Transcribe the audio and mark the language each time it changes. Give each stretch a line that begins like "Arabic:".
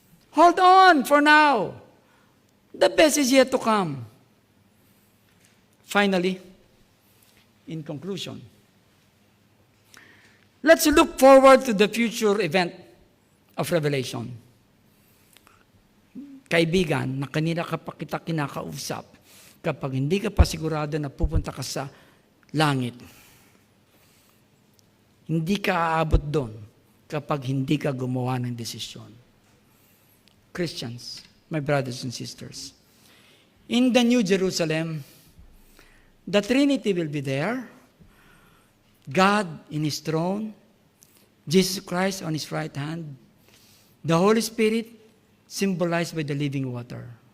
English: Hold on for now. The best is yet to come. Finally, in conclusion, let's look forward to the future event of Revelation.
Filipino: Kaibigan, na kanina ka pa kita kinakausap, kapag hindi ka pa sigurado na pupunta ka sa langit, hindi ka aabot doon kapag hindi ka gumawa ng desisyon.
English: Christians, my brothers and sisters, in the New Jerusalem, the Trinity will be there, God in His throne, Jesus Christ on His right hand, the Holy Spirit symbolized by the living water.